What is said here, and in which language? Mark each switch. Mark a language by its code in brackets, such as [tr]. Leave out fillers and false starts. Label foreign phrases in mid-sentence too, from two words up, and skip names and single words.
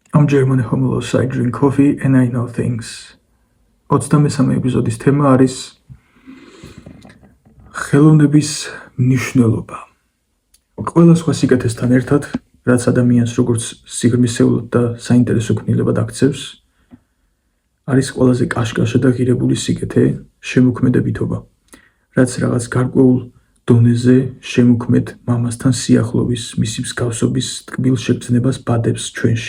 [en] German homilos, I drink coffee and I know things. [ka] 23 ეპიზოდის თემა არის ხელოვნების მნიშვნელობა. ყველა სხვა სიკეთესთან ერთად, რაც ადამიანს როგორც სიღრმისეულად და საინტერესო ქმნილებად აქცევს, არის ყველაზე კაშკაშა და ღირებული სიკეთე შემოქმედებითობა, რაც რაღაც გარკვეულ დონეზე შემოქმედ მამასთან სიახლოვის, მისი მსგავსობის ტკბილ შეგრძნებას ბადებს ჩვენში.